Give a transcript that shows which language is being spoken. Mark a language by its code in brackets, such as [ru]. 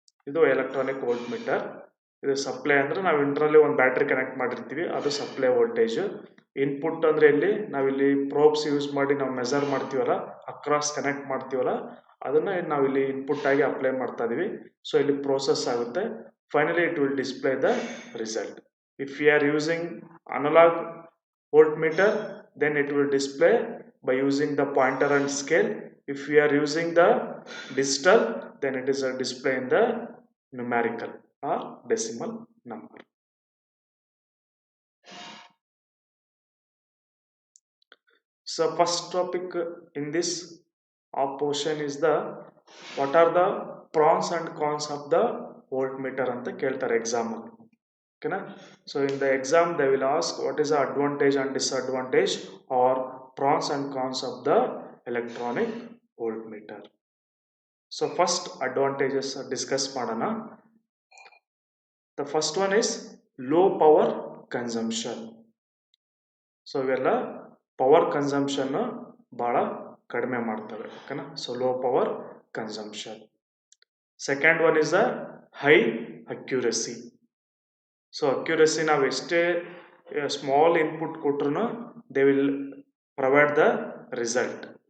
[kn] ಇದು electronic volt meter. ಇದು supply ಅಂದರೆ ನಾವು ಇಂಟ್ರಲ್ಲಿ ಒಂದು ಬ್ಯಾಟ್ರಿ ಕನೆಕ್ಟ್ ಮಾಡಿರ್ತೀವಿ, ಅದು ಸಪ್ಲೈ ವೋಲ್ಟೇಜು. ಇನ್ಪುಟ್ ಅಂದರೆ ಇಲ್ಲಿ ನಾವಿಲ್ಲಿ ಪ್ರೋಬ್ಸ್ ಯೂಸ್ ಮಾಡಿ ನಾವು ಮೆಜರ್ ಮಾಡ್ತೀವಲ್ಲ, ಅಕ್ರಾಸ್ ಕನೆಕ್ಟ್ ಮಾಡ್ತೀವಲ್ಲ, ಅದನ್ನು ನಾವಿಲ್ಲಿ ಇನ್ಪುಟ್ ಆಗಿ ಅಪ್ಲೈ ಮಾಡ್ತಾ ಇದೀವಿ. [en] So ಇಲ್ಲಿ process ಆಗುತ್ತೆ. Finally it will display the result. If you are using analog voltmeter, then it will display by using the pointer and scale. If we are using the digital, then it is a display in the numerical or decimal number. So first topic in this portion is the what are the pros and cons of the voltmeter anta keltare exam. Okay, so in the exam they will ask what is the advantage and disadvantage or pros and cons of the electronic voltmeter. So first advantages discuss madana. The first one is low power consumption. [kn] So ಇವೆಲ್ಲ power consumption ಭಾಳ ಕಡಿಮೆ ಮಾಡ್ತವೆ. [en] ಓಕೆನಾ, so low power consumption. Second one is a high accuracy. So accuracy ನಾವು ಎಷ್ಟೇ small input ಕೊಟ್ರು they will provide the result.